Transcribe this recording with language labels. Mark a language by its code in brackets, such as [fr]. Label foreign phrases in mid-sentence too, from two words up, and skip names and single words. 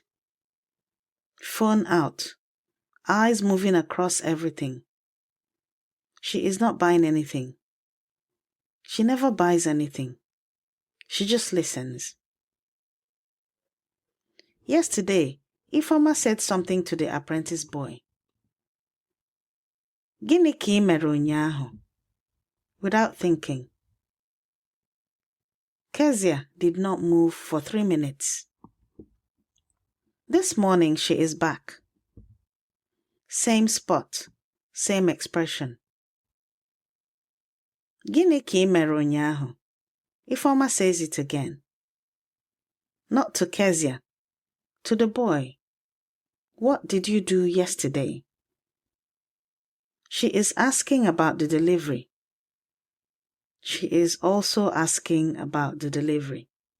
[en] Phone out, eyes moving across everything. She is not buying anything. She never buys anything. She just listens. Yesterday, Ifeoma said something to the apprentice boy. [ig] Gịnị ka ị mere ụnyaahụ? [en] Without thinking. Kezia did not move for 3 minutes. This morning she is back. Same spot, same expression. [ig] Gịnị ka ị mere ụnyaahụ? [en] Ifeoma says it again. Not to Kezia, to the boy. What did you do yesterday? She is asking about the delivery. She is also asking about the delivery.